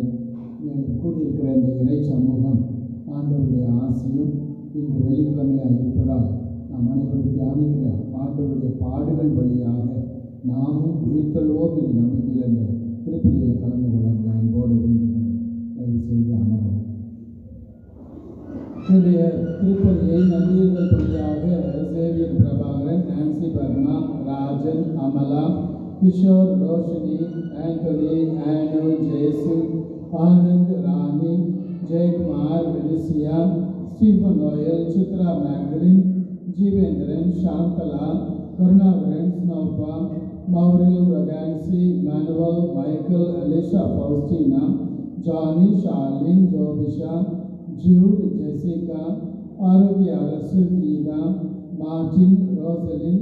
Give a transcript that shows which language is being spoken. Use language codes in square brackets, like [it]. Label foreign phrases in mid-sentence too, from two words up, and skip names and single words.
[ta] கூடியிருக்கிற இந்த இறை சமூகம் ஆண்டவருடைய ஆசையும் இன்று வெள்ளிக்கிழமையாக இருப்பதால் நாம் அனைவரும் தியானிக்கிற ஆண்டவருடைய பாடுகள் வழியாக நாமும் உயிர்த்தெழுவோம் என்ற நம்பிக்கையில் இந்த திருப்பலியில் கலந்து கொள்ள அன்போடு வேண்டுகிறேன். தயவு செய்து அமரவும். என்னுடைய திருப்பலியை நன்றியர்கள் பள்ளியாக சேவியர் பிரபாகரன், நான்சி பர்மா, ராஜ், अमला, किशोर रोशनी, एंटोनी, एनो, जेसु, आनंद, रानी, जय कुमार, विनिसिया, स्टीफन लॉयल, चित्रा मैगलिन, जीवेंद्रन, शांतला, करुणाकरण, स्नोफा, मौरिल, रगैंसी, मैनुअल, माइकल, एलिशा, फाउस्टीना, जॉनी, शार्लिन, जोबिशा, जूड, जेसिका, आरोग्य अरसु, गीता, मार्टिन, रोसलिन,